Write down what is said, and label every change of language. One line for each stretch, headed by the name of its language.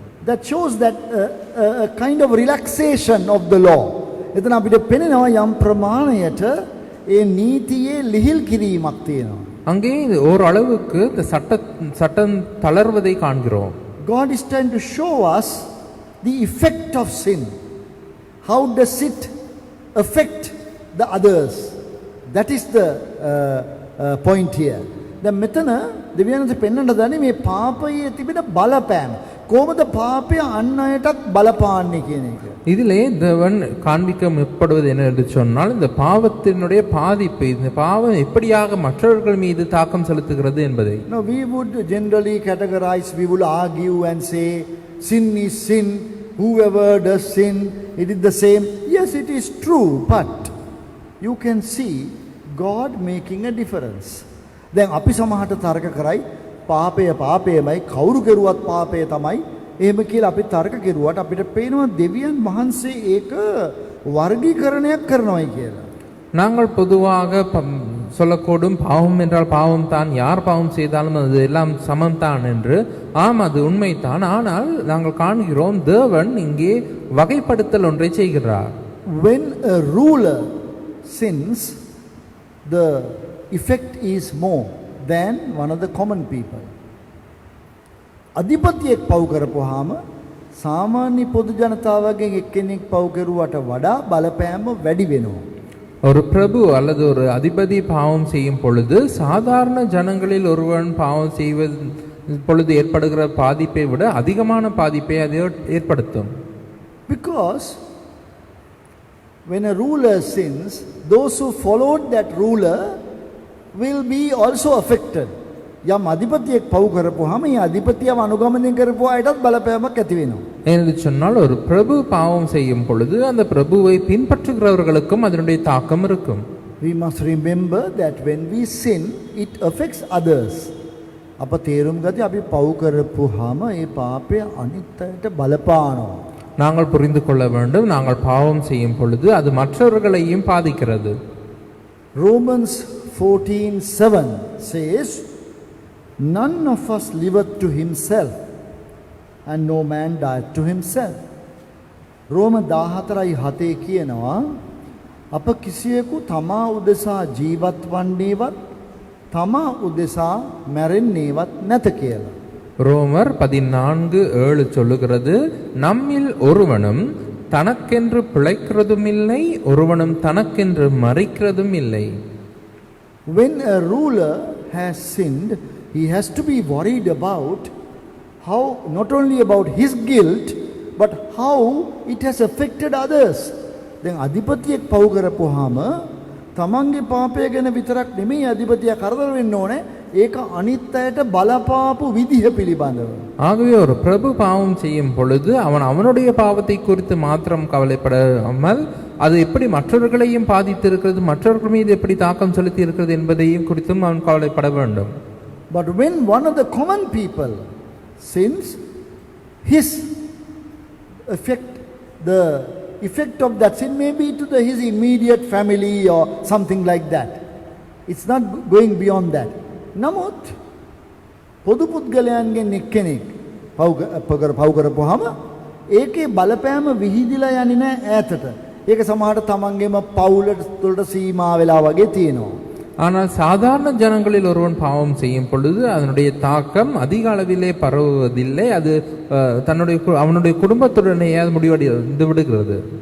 English: That shows that a kind of relaxation of the law.
Sinhala: එතන අපිට පෙනෙනවා යම් ප්‍රමාණයට ඒ නීතියේ ලිහිල් කිරීමක් තියෙනවා.
Tamil: அங்கே ஓரளவுக்கு இந்த சட்டம் தளர்வதை காண்கிறோம்.
English: God is trying to show us the effect of sin. How does it affect the others? That is the point here.
Sinhala: දැන් මෙතන දෙවියන්ට පෙන්වන්න දන්නේ මේ පාපයේ තිබෙන බලපෑම. කොහොමද පාපය අන් අයටත් බලපාන්නේ කියන එක.
Tamil: இதிலே தேவன் காண்பிக்க முற்படுவது என்ன என்று சொன்னால் இந்த பாவத்தினுடைய பாதிப்பு இந்த பாவம் எப்படியாக மற்றவர்கள் மீது தாக்கம் செலுத்துகிறது என்பதை.
English: No, we would generally categorize, we will argue and say sin is sin, whoever does sin it is the same. Yes, it is true, but you can see God making a difference.
Sinhala: දැන් අපි සමහරට තර්ක කරයි පාපය පාපයමයි කවුරු කෙරුවත් පාපය තමයි එහෙම කියලා අපි තර්ක කෙරුවට අපිට පේනවා දෙවියන් වහන්සේ ඒක වර්ගීකරණයක් කරනවායි කියලා.
Tamil: நாங்கள் பொதுவாக சொல்லக்கூடும் பாவம் என்றால் பாவம் தான், யார் பாவம் செய்தாலும் அது எல்லாம் சமம்தான் என்று. ஆம், அது உண்மைதான். ஆனால் நாங்கள் காண்கிறோம் தேவன் இங்கே வகைப்படுத்தல் ஒன்றை செய்கிறார்.
English: When a ruler sins, the effect is more than one of the common people.
Sinhala: අධිපතියෙක් පව් කරපුවාම සාමාන්‍ය පොදු ජනතාවගෙන් එක්කෙනෙක් පව් කරුවට වඩා බලපෑම වැඩි වෙනවා.
Tamil: ஒரு பிரபு அல்லது ஒரு அதிபதி பாவம் செய்யும் பொழுது சாதாரண ஜனங்களில் ஒருவன் பாவம் செய்வது பொழுது ஏற்படுகிற பாதிப்பை விட அதிகமான பாதிப்பை அது ஏற்படுத்தும்.
English: Because when a ruler sins, those who followed that ruler will be also affected.
Sinhala: යම් අධිපතියෙක් පව් කරපුවාම ඒ අධිපතියව අනුගමනය කරපු අයටත් බලපෑමක් ඇති වෙනවා.
Tamil: என்று சொன்னால் ஒரு பிரபு பாவம் செய்யும் பொழுது அந்த பிரபுவை பின்பற்றுகிறவர்களுக்கும் அதனுடைய தாக்கம் இருக்கும்.
English: We must remember that when we sin, it affects others.
Sinhala: අප තේරුම් ගත්තේ අපි පව් කරපුවාම ඒ පාපය අනිත් අයට බලපානවා.
Tamil: நாங்கள் புரிந்து கொள்ள வேண்டும், நாங்கள் பாவம் செய்யும் பொழுது அது மற்றவர்களையும் பாதிக்கிறது.
English: Romans 14:7 says, none of us liveth to himself and no man dieth to himself.
Sinhala: රෝම 14:7 කියනවා අප කිසියෙකු තමා උදෙසා ජීවත් වන්නේවත් තමා උදෙසා මැරෙන්නේවත් නැත කියලා.
Tamil: ரோமர் 14:7 சொல்லுகிறது, நம்மில் ஒருவனும் தனக்கென்று பிழைக்கிறதும் இல்லை, ஒருவனும் தனக்கென்று மரிக்கிறதும் இல்லை.
English: When a ruler has sinned, he has to be worried about how, not only about his guilt, but how it has affected others.
Sinhala: දැන් අධිපතියෙක් පව් කරපුවාම තමන්ගේ පාපය ගැන විතරක් නෙමෙයි අධිපතියා කරදර වෙන්න ඕනේ, ඒක අනිත් අයට බලපාපු විදිහ පිළිබඳව.
Tamil: ஆகவே ஒரு பிரபு பாவம் செய்யும் பொழுது அவன் அவனுடைய பாவத்தை குறித்து மாத்திரம் கவலைப்படாமல் அது எப்படி மற்றவர்களையும் பாதித்திருக்கிறது, மற்றவர்கள் மீது எப்படி தாக்கம் செலுத்தி இருக்கிறது என்பதையும் குறித்தும் அவன் கவலைப்பட வேண்டும்.
English: But when one of the common people sins, his effect, the effect of that sin may be to his immediate family or something like that. It's not going beyond that.
Sinhala: නමුත් පොදු පුද්ගලයන්ගෙන් එක්කෙනෙක් පව් කරපුවාම ඒකේ බලපෑම විහිදිලා යන්නේ නැහැ ඈතට. ඒක සමහරට තමන්ගේම පවුලට තුළට සීමා වෙලා වගේ තියෙනවා.
Tamil: ஆனால் சாதாரண ஜனங்களில் ஒருவன் பாவம் செய்யும் பொழுது அதனுடைய தாக்கம் அதிக அளவிலே பரவுவதில்லை, அது அவனுடைய குடும்பத்துடனே முடிவடைந்து விடுகிறது.